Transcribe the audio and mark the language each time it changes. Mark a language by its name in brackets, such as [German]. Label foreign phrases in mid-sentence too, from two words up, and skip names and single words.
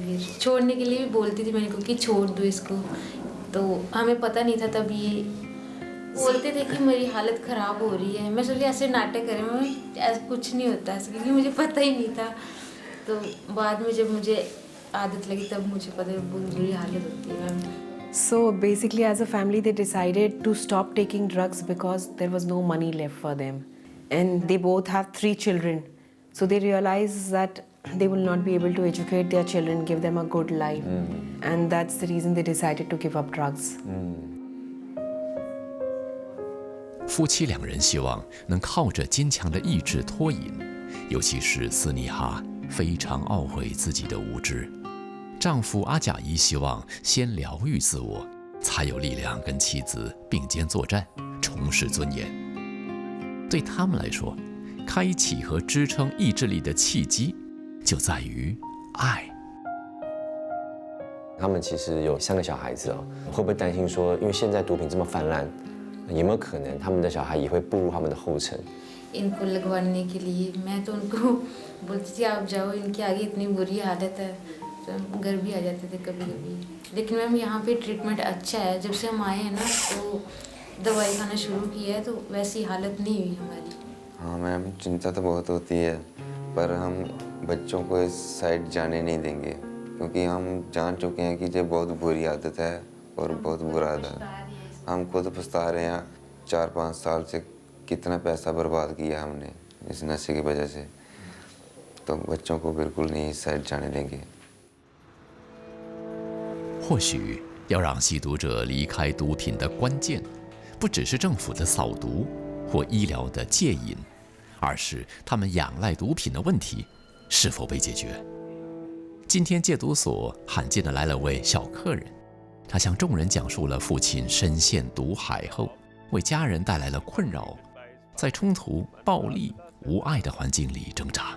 [Hindi] फिर छोड़ने के लिए भी बोलती थी मैंने को कि छोड़ दो इसको, तो हमें पता नहीं था. तब ये बोलते थे कि मेरी हालत ख़राब हो रही है. मैं सोची ऐसे नाटक करें, मैं ऐसा कुछ नहीं होता ऐसे, क्योंकि मुझे पता ही नहीं था. तो बाद में जब मुझे आदत लगी तब मुझे पता है बहुत बुरी हालत होती है मैम. [English] So basically as a family they decided to stop taking drugs because there was no money left for them. And they both have 3 children. So they realized that they will not be able to educate their children, give them a good life. And that's the reason they decided to give up drugs. [Chinese] 夫妻两人希望能靠着坚强的意志脱瘾，尤其是斯尼哈非常懊悔自己的无知。丈夫阿贾伊希望先疗愈自我，才有力量跟妻子并肩作战，重拾尊严。对他们来说，开启和支撑意志力的契机就在于爱。他们其实有3个小孩子哦，会不会担心说，因为现在毒品这么泛滥，有没有可能他们的小孩也会步入他们的后尘？ [Hindi] इनको लगवाने के लिए मैं तो उनको बोलती थी आप जाओ, इनकी आगे इतनी बुरी हालत है, तो घर भी आ जाते थे कभी कभी। लेकिन मैम यहाँ पे ट्रीटमेंट अच्छा है, जब से हम आए हैं ना तो दवाई खाना शुरू की है तो वैसी हालत नहीं हुई हमारी। हाँ मैम, चिंता तो बहुत होती है, पर हम बच्चों को इस साइड जाने नहीं देंगे, क्योंकि हम जान चुके हैं कि ये बहुत बुरी आदत है और बहुत बुरा आदत है। हम खुद पछता रहे हैं, 4-5 साल से कितना पैसा बर्बाद किया हमने इस नशे की वजह से, तो बच्चों को बिल्कुल नहीं इस साइड जाने देंगे। [Chinese] 或许要让吸毒者离开毒品的关键，不只是政府的扫毒或医疗的戒瘾，而是他们仰赖毒品的问题是否被解决。今天戒毒所罕见地来了位小客人，他向众人讲述了父亲深陷毒海后，为家人带来了困扰，在冲突、暴力、无爱的环境里挣扎。